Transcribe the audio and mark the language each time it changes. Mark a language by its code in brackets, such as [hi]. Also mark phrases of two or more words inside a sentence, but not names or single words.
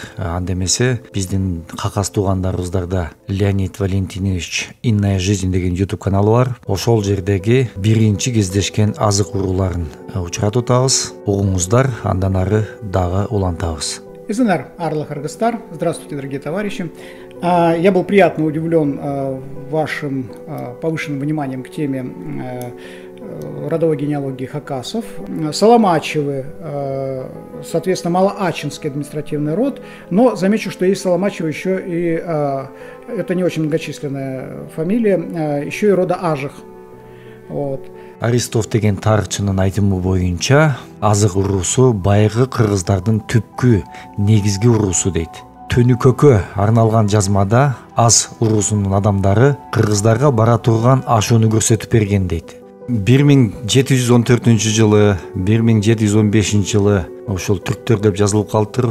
[ky] Анда эмесе биздин какас туугандарыбыздарда Леонид Валентинович "Инная жизнь" деген YouTube каналы бар. Ошол жердеги биринчи кездешкен азык урууларын учуратып атабыз. Угуңуздар, андан ары дагы улантабыз. [kjh] Эсенер, арлы кыргыздар, [ru] здравствуйте, дорогие товарищи. Я был приятно удивлен вашим повышенным вниманием к теме родовой генеалогии хакасов. Соломачевы, соответственно, малоачинский административный род, но замечу, что есть Соломачевы еще и, это не очень многочисленная фамилия, еще и рода Ажих. Вот. [ky] Аристов деген тарыхчынын айтымы боюнча азык уруусу байыркы кыргыздардын түпкү негизги уруусу дейт. Төнүкөккө арналган жазмада аз уруусунун адамдары кыргыздарга бара турган ашууну көрсөтүп берген дейт. 1714 жылы, 1715 жылы ошол түрктөр деп жазылып калыптыр.